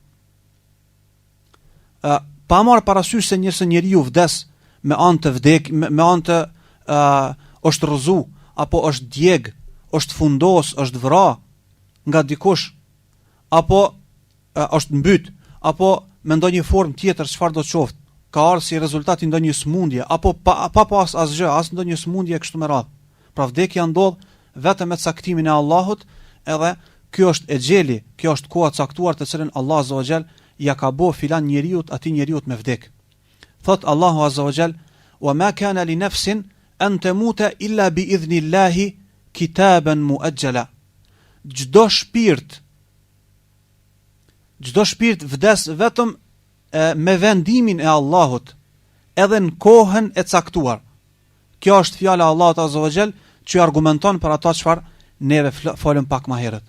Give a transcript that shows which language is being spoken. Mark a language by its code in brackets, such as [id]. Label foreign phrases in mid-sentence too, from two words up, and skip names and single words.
[sq] Pa marr parasysh se njeriu vdes me anë të me anë të është rrëzu, apo është djeg, është fundos, është vra nga dikush, apo është mbyt, apo me ndonjë formë tjetër çfarë do të qoftë, ka ardhur si rezultat i ndonjë smundje, apo pa pas asgjë, as ndonjë smundje kështu me radhë. Pra vdekja ndodh vetëm me caktimin e Allahut, edhe ky është e xheli, kjo është koha caktuar të cilën Allah [ar] عز وجل [sq] ja ka bo filan njeriut ati njeriut me vdek. Thot Allahu [ar] عز وجل: "وما كان لنفس أن تموت إلا بإذن الله كتابا مؤجلا." [sq] Çdo shpirt vdes vetëm me vendimin e Allahut, edhe në kohën e caktuar. Kjo është fjala e Allahut [ar] عز وجل [sq] që argumenton për ato çfarë neve folëm pak më herët.